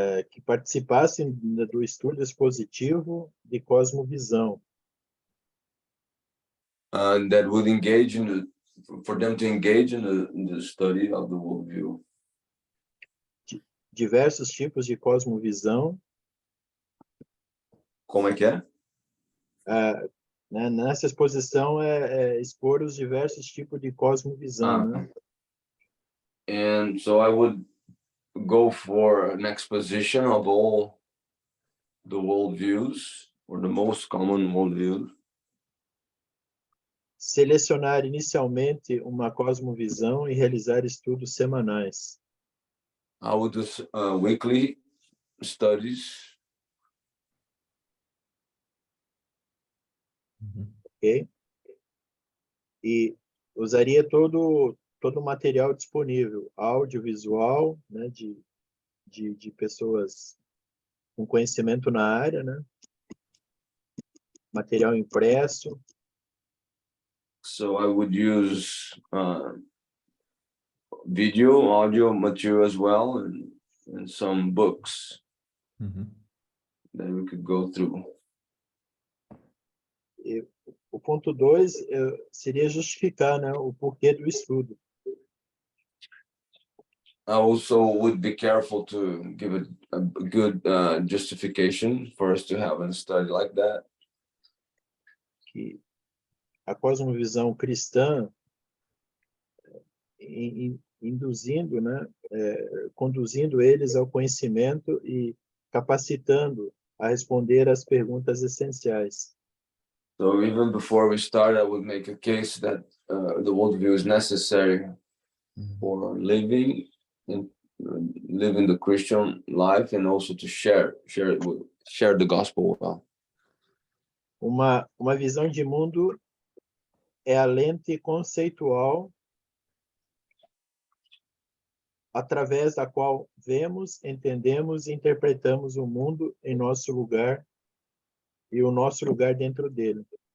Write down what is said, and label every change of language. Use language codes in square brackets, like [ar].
[pt] Que participassem do estudo expositivo de cosmovisão. [en] that would engage for them to engage in the study of the worldview. [pt] Diversos tipos de cosmovisão. Como é que é? Nessa exposição expor os diversos tipos de cosmovisão, né? [en] And so I would go for an exposition of all the worldviews, or the most common worldviews. [pt] Selecionar inicialmente uma cosmovisão e realizar estudos semanais. [en] I would do weekly studies. Ok? [pt] E usaria todo o material disponível, audiovisual, né, de pessoas com conhecimento na área, né? Material impresso. [en] So I would use video, audio material as well, and some books that we could go through. [pt] E o ponto 2 seria justificar, né, o porquê do estudo. [en] I also would be careful to give it a good justification for us to have a study like that. [pt] Que a cosmovisão cristã, induzindo, né, conduzindo eles ao conhecimento e capacitando a responder às perguntas essenciais. [en] So even before we start, I would make a case that the worldview is necessary for living the Christian life, and also to share the gospel well. [pt] Uma visão de mundo é a lente conceitual através da qual vemos, entendemos e interpretamos o mundo em nosso lugar e o nosso lugar dentro dele.